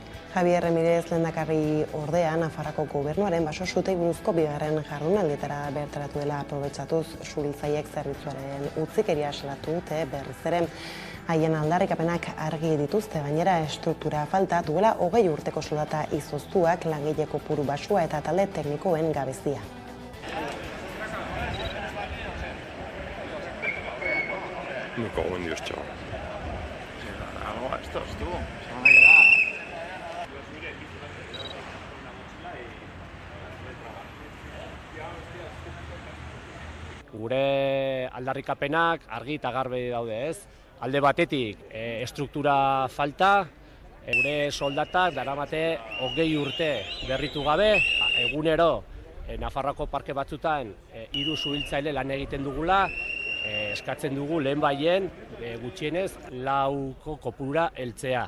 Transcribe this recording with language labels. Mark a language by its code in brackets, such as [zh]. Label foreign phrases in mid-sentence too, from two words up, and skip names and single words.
[eu] Javier Ramirez lehendakari ordea Nafarroako gobernuaren basosutei buruzko bigarren jardunaldietara bertaratu dela aprobetxatuz suhiltzaileek zerbitzuaren utzikeria salatu dute berriz ere. Haien aldarrikapenak argi dituzte, gainera estruktura falta duela 20 urteko soldata izoztuak, langile kopuru baxua eta talde teknikoen gabezia. [es] Me cago en Dios, chaval. Esto estuvo. Se van a quedar. [eu] Gure aldarrikapenak argi eta garbi daude, ez? Alde batetik estruktura falta, gure soldatak daramate 20 urte berritu gabe, egunero Nafarroako parke batzutan 3 suhiltzaile lan egiten dugula, eskatzen dugu lehenbaien gutxienez 4 kopurura heltzea.